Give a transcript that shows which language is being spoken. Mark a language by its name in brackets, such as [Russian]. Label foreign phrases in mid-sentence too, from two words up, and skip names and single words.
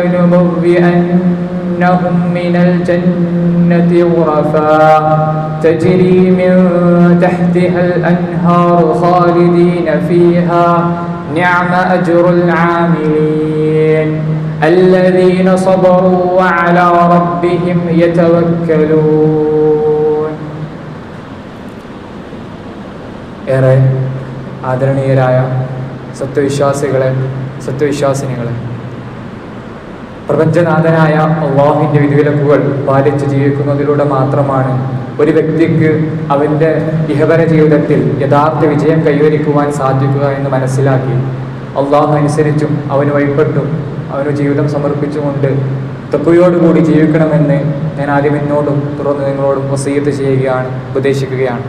[Arabic] لنبوئنهم من الجنة غرفا تجري من تحتها الأنهار خالدين فيها نعم أجر العاملين الذين صبروا وعلى ربهم [Malayalam] يتوكلون ഏറെ ആദരണീയരായ സത്യവിശ്വാസികളെ സത്യവിശ്വാസിനികളെ, പ്രപഞ്ചനാഥനായ അല്ലാഹുവിൻ്റെ വിധിവിലക്കുകൾ പാലിച്ച് ജീവിക്കുന്നതിലൂടെ മാത്രമാണ് ഒരു വ്യക്തിക്ക് അവൻ്റെ ഇഹപര ജീവിതത്തിൽ യഥാർത്ഥ വിജയം കൈവരിക്കുവാൻ സാധിക്കുക എന്ന് മനസ്സിലാക്കി അല്ലാഹു അനുസരിച്ചും അവന് വഴിപ്പെട്ടും അവന് ജീവിതം സമർപ്പിച്ചുകൊണ്ട് തഖ്വയോടുകൂടി ജീവിക്കണമെന്ന് ഞാൻ ആദ്യം എന്നോടും തുടർന്ന് നിങ്ങളോടും വസീയത്ത് ചെയ്യുകയാണ്, ഉപദേശിക്കുകയാണ്.